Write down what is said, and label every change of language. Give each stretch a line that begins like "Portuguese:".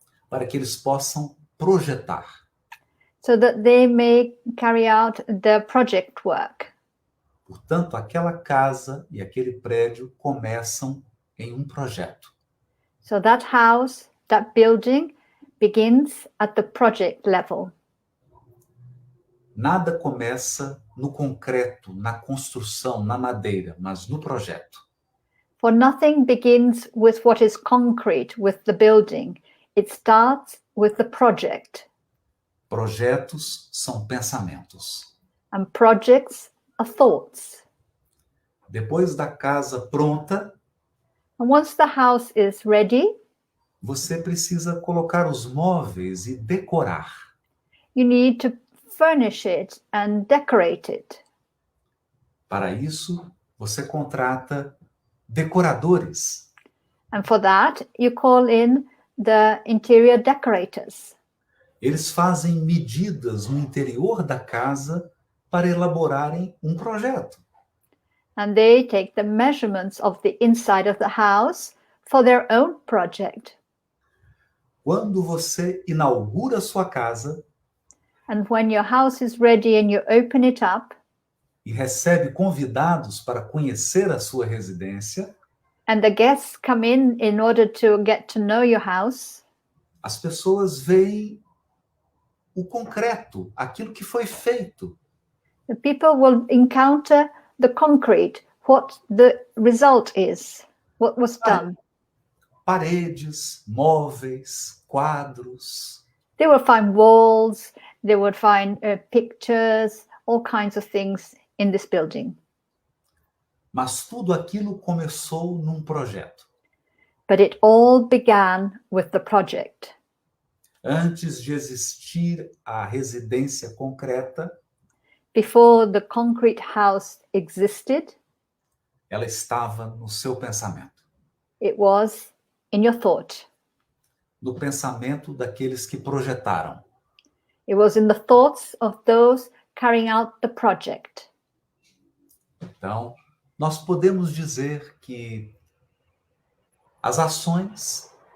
Portuguese: Para que eles possam projetar.
English: so that they may carry out the project work.
Portuguese: Portanto, aquela casa e aquele prédio começam em um projeto.
English: So that house, that building begins at the project level.
Portuguese: Nada começa no concreto, na construção, na madeira, mas no projeto.
English: For nothing begins with what is concrete, with the building. It starts with the project.
Portuguese: Projetos são pensamentos.
English: And projects are thoughts.
Portuguese: Depois da casa pronta,
English: And once the house is ready,
Portuguese: você precisa colocar os móveis e decorar.
English: you need to furnish it and decorate it.
Portuguese: Para isso, você contrata decoradores.
English: And for that, you call in the interior decorators.
Portuguese: Eles fazem medidas no interior da casa para elaborarem um projeto.
English: And they take the measurements of the inside of the house for their own project.
Portuguese: Quando você inaugura sua casa
English: And when your house is ready and you open it up,
Portuguese: e recebe convidados para conhecer a sua residência,
English: and the guests come in order to get to know your house,
Portuguese: as pessoas veem o concreto, aquilo que foi feito.
English: the people will encounter the concrete, what the result is, what was done.
Portuguese: Paredes, móveis, quadros.
English: They will find walls, they would find pictures, all kinds of things in this building.
Portuguese: Mas tudo aquilo começou num projeto.
English: But it all began with the project.
Portuguese: Antes de existir a residência concreta,
English: Before the concrete house existed,
Portuguese: ela estava no seu pensamento.
English: it was in your thought.
Portuguese: No pensamento daqueles que projetaram.
English: It was in the thoughts of those carrying out the project.
Portuguese: Então, nós podemos dizer que as ações